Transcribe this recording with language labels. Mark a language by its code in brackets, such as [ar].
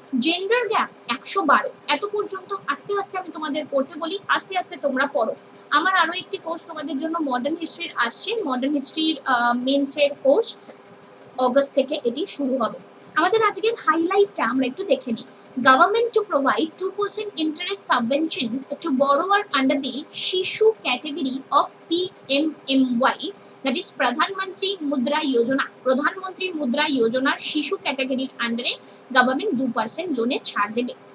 [bn] Gender gap 112। এত পর্যন্ত আস্তে আস্তে আমি তোমাদের পড়তে বলি, আস্তে আস্তে তোমরা পড়ো। আমার আরো একটি কোর্স তোমাদের জন্য মডার্ন হিস্ট্রির আসছে, মডার্ন হিস্ট্রির মেন্সের কোর্স অগস্ট থেকে এটি শুরু হবে। আমাদের আজকের হাইলাইটটা আমরা একটু দেখে নিই। [en] Government to provide 2% interest subvention to borrower under the Shishu category of PMMY, that is Pradhan Mantri Mudra Yojana. [bn] Pradhan Mantri Mudra Yojana শিশু ক্যাটাগরির আন্ডারে গভর্নমেন্ট 2% লোনে ছাড় দেবে।